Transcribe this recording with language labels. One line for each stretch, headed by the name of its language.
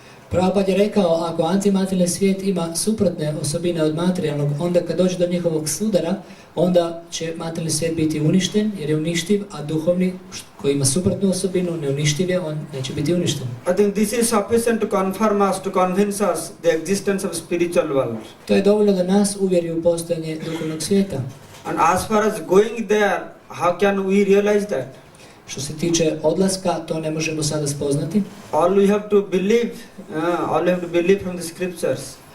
Croatian: Prabhupada je rekao, ako antimaterijalni svijet ima suprotne osobine od materijalnog, onda kad dođe do njihovog sudara, onda će materijalni svijet biti uništen jer je uništiv, a duhovni koji ima suprotnu osobinu, neuništiv je, on neće biti uništen.
English: I think this is sufficient to confirm us, to convince us the existence of spiritual world.
Croatian: To je dovoljno da nas uvjeri u postojanje duhovnog svijeta.
English: And as far as going there, how can we realize that?
Croatian: Što se tiče odlaska, to ne možemo sada spoznati.
English: All we have to believe, from the scriptures.